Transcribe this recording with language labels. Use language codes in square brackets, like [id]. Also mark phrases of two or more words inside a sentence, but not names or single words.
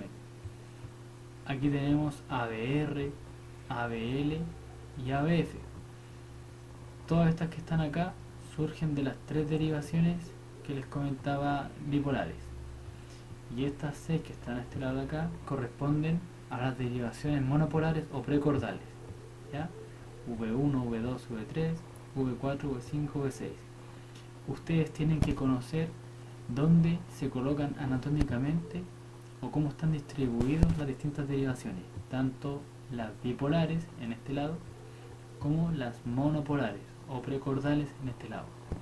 [es] Aquí tenemos ABR, ABL y ABF. Todas estas que están acá surgen de las tres derivaciones que les comentaba bipolares. Y estas 6 que están a este lado de acá corresponden a las derivaciones monopolares o precordales, ¿ya? V1, V2, V3, V4, V5, V6. Ustedes tienen que conocer dónde se colocan anatómicamente o cómo están distribuidas las distintas derivaciones, tanto las bipolares en este lado como las monopolares o precordales en este lado.